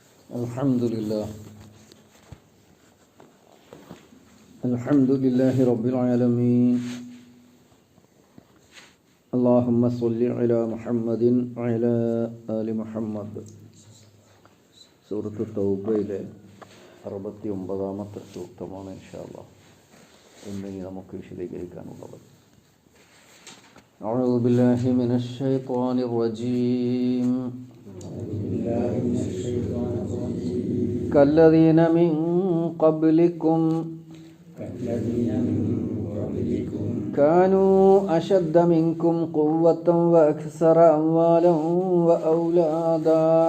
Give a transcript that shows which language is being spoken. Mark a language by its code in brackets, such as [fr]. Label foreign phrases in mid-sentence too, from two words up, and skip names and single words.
[ar] الحمد لله رب العالمين. اللهم صل على محمد وعلى آل محمد. [ml] സൂറത്ത് തൗബയിലെ 69-ാമത്തെ സൂക്തമാണ് ഇൻഷാല്ലാഹ് ഇന്ന് നമുക്ക് വിശദീകരിക്കാനുള്ളത്. [ar] أعوذ بالله من الشيطان الرجيم. كالذين من قبلكم كانوا أشد منكم قوة وأكثر أموالا وأولادا